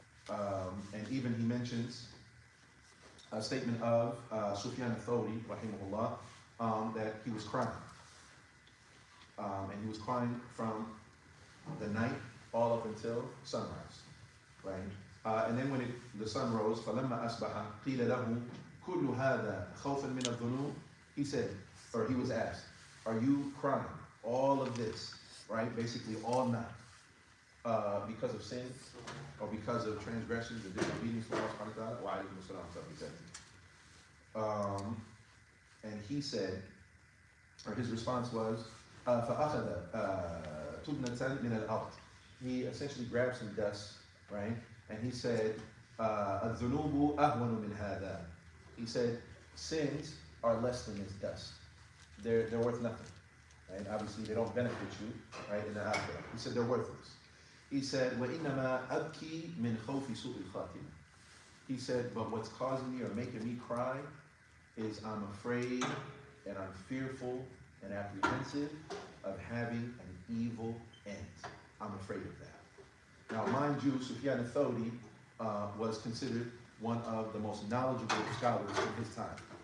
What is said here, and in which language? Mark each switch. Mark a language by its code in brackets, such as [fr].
[en] And even he mentions a statement of Sufyan al-Thawri, rahimahullah, that he was crying. And he was crying from the night all up until sunrise, right? [ar] And then when the sun rose, فَلَمَّا أَصْبَحَ قِيلَ لَهُ كُلُّ هَذَا خَوْفًا مِنَ الذُّنُوبِ. [en] He said, or he was asked, are you crying all of this, right? Basically all night, because of sin or because of transgressions and disobedience to Allah subhanahu wa ta'ala? Wa alaykum as-salam, he said. And he said, or his response was, فَأَخَذَ تُبْنَةً مِنَ الْأَرْضِ. He essentially grabbed some dust, right? And he said, الذُّنُوبُ أَهْوَنُ مِنْ هَذَا. He said, sins are less than this dust. They're worth nothing, right? Obviously, they don't benefit you, right, in the akhirah. He said, they're worthless. [ar] He said, وَإِنَّمَا أَبْكِي مِنْ خَوْفِ سُوءِ الْخَاتِمَةِ. [en] He said, but what's causing me or making me cry is I'm afraid and I'm fearful and apprehensive of having an evil end. I'm afraid of that. Now, mind you, Sufyan al-Thawri was considered one of the most knowledgeable scholars in his time.